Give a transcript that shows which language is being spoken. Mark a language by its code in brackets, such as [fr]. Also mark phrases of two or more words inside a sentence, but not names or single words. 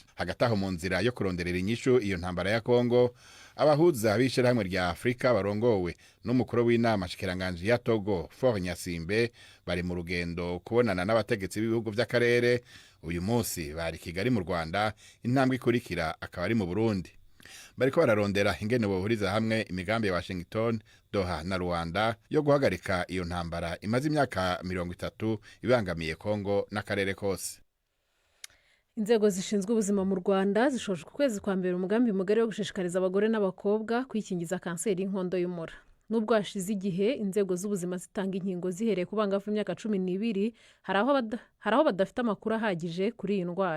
[rn] Hagati aho mu nzira yo kuronderera inyishu iyo ntambara ya Kongo abahuza b'ishirahamwe rya Afrika barongowe n'umukuru w'inama shikiranganje ya Togo Faure Nyasimbe bari mu rugendo kubonana n'abategetsi b'ibihugu by'akarere. Uyu munsi bari Kigali mu Rwanda, intambwe ikurikira akaba ari mu Burundi. Bariko bararondera ingene bohuriza hamwe imigambi ya Washington, Doha na Rwanda yo guhagarika iyo ntambara imaze imyaka 30 ibangamiye Kongo n'akarere kose. [rw] Inzego zishinzwe ubuzima mu Rwanda zishoje ku kwezi kwa mbere umugambi mugari wo gushishikariza abagore n'abakobwa kwikingiza kanseri y'inkondo y'umura. Nubwo hashize igihe inzego z'ubuzima zitanga inkingo zihereye ku bangavu imyaka 12 hari aho badafite amakuru ahagije kuri iyi ndwara.